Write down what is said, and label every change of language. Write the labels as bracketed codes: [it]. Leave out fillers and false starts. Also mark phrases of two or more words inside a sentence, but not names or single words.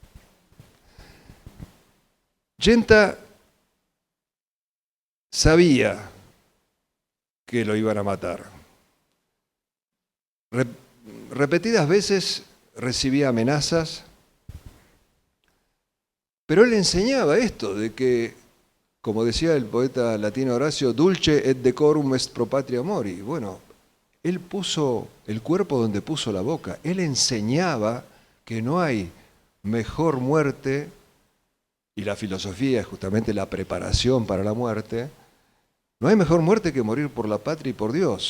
[es] Genta sabía que lo iban a matar. Repetidas veces recibía amenazas, pero él enseñaba esto, de que, como decía el poeta latino Horacio, [la] dulce et decorum est pro patria mori. [es] Bueno, él puso el cuerpo donde puso la boca. Él enseñaba que no hay mejor muerte, y la filosofía es justamente la preparación para la muerte, no hay mejor muerte que morir por la patria y por Dios.